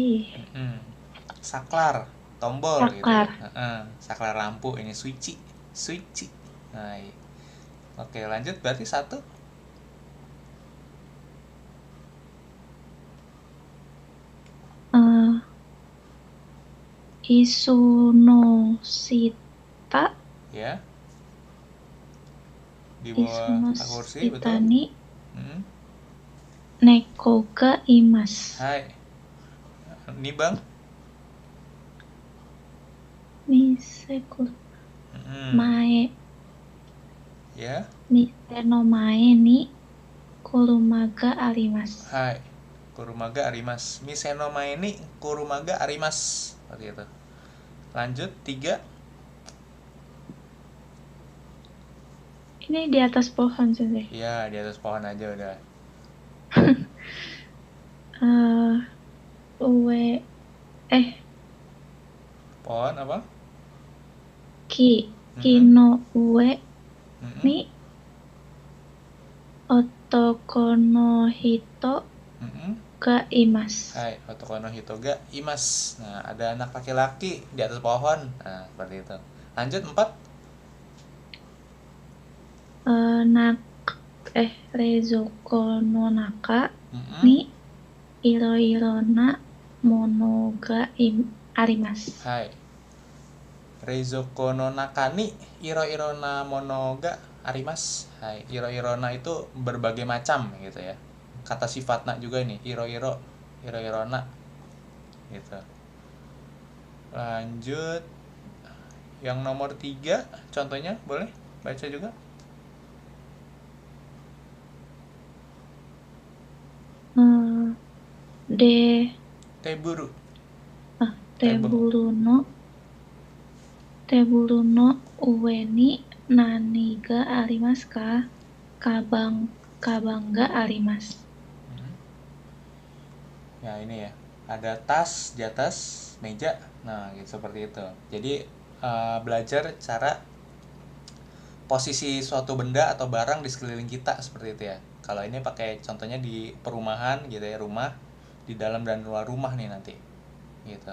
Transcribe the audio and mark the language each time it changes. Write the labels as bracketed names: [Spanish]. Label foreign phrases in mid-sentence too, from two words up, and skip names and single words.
[Indonesian] Saklar, tombol gitu Saklar. ya. Saklar lampu ini suichi. Nah, iya. Oke, lanjut berarti 1. [Japanese] 椅子の下. [Indonesian] Ya. Di bawah kursi, betul? [Japanese] 椅子の下に猫がいます. [Indonesian] Hai. Ini Bang. [Japanese] 店前. [Indonesian] Ya. [Japanese] 店の前に車があります. はい。車があります. 店の前に車があります. [Indonesian] Seperti itu. Lanjut 3. Ini di atas pohon sih. Iya, di atas pohon aja udah. Pohon apa? [Japanese] 木の上に男の人がいます. はい、男の人がいます. [Indonesian] Nah, ada anak laki-laki di atas pohon. Nah, seperti itu. Lanjut 4. [Japanese] 冷蔵庫の中に色々な物があります. はい. 冷蔵庫の中に色々な物があります. [Indonesian] Hai, iro-irona itu berbagai macam gitu ya. Kata sifatna juga nih, iro-irona gitu. Lanjut yang nomor 3, contohnya boleh baca juga. [Japanese] テーブル. テーブルの上に何がありますか? かばんがあります. [Indonesian] Ya ini ya, ada tas di atas meja. Nah gitu, seperti itu. Jadi belajar cara posisi suatu benda atau barang di sekeliling kita seperti itu ya. Kalau ini pakai contohnya di perumahan gitu ya, rumah, di dalam dan luar rumah nih nanti gitu.